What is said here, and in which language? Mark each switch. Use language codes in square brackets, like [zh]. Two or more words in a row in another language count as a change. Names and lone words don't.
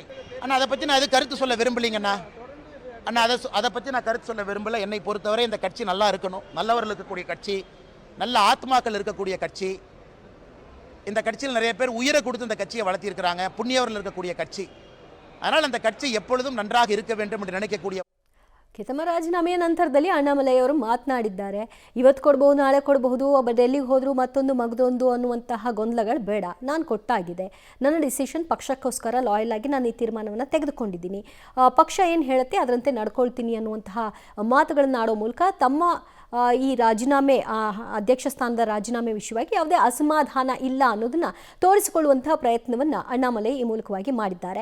[ta] ஆனால் அதை பற்றி நான் எது கருத்து சொல்ல விரும்பலைங்கண்ணா. அண்ணா அதை பற்றி நான் கருத்து சொல்ல விரும்பலை. என்னை பொறுத்தவரை இந்த கட்சி நல்லா இருக்கணும், நல்லவர்கள் இருக்கக்கூடிய கட்சி, நல்ல ஆத்மாக்கள் இருக்கக்கூடிய கட்சி. இந்த கட்சியில் நிறைய பேர் உயிரை கொடுத்து இந்த கட்சியை வளர்த்திருக்கிறாங்க, புண்ணியவர்கள் இருக்கக்கூடிய கட்சி. அதனால் அந்த கட்சி எப்பொழுதும் நன்றாக இருக்க வேண்டும் என்று நினைக்கக்கூடிய [kn] ತಮ್ಮ ರಾಜೀನಾಮೆಯ ನಂತರದಲ್ಲಿ ಅಣ್ಣಾಮಲೈ ಅವರು ಮಾತನಾಡಿದ್ದಾರೆ. ಇವತ್ತು ಕೊಡಬಹುದು, ನಾಳೆ ಕೊಡಬಹುದು, ಒಬ್ಬ ಡೆಲ್ಲಿಗೆ ಹೋದ್ರು ಮತ್ತೊಂದು ಮಗದೊಂದು ಅನ್ನುವಂತಹ ಗೊಂದಲಗಳು ಬೇಡ. ನಾನು ಕೊಟ್ಟಾಗಿದೆ, ನನ್ನ ಡಿಸಿಷನ್ ಪಕ್ಷಕ್ಕೋಸ್ಕರ ಲಾಯಲ್ ಆಗಿ ನಾನು ಈ ತೀರ್ಮಾನವನ್ನು ತೆಗೆದುಕೊಂಡಿದ್ದೀನಿ. ಪಕ್ಷ ಏನು ಹೇಳುತ್ತೆ ಅದರಂತೆ ನಡ್ಕೊಳ್ತೀನಿ ಅನ್ನುವಂತಹ ಮಾತುಗಳನ್ನು ಆಡೋ ಮೂಲಕ ತಮ್ಮ ಈ ರಾಜೀನಾಮೆ ಅಧ್ಯಕ್ಷ ಸ್ಥಾನದ ರಾಜೀನಾಮೆ ವಿಷಯವಾಗಿ ಯಾವುದೇ ಅಸಮಾಧಾನ ಇಲ್ಲ ಅನ್ನೋದನ್ನ ತೋರಿಸಿಕೊಳ್ಳುವಂತಹ ಪ್ರಯತ್ನವನ್ನು ಅಣ್ಣಾಮಲೈ ಈ ಮೂಲಕವಾಗಿ ಮಾಡಿದ್ದಾರೆ.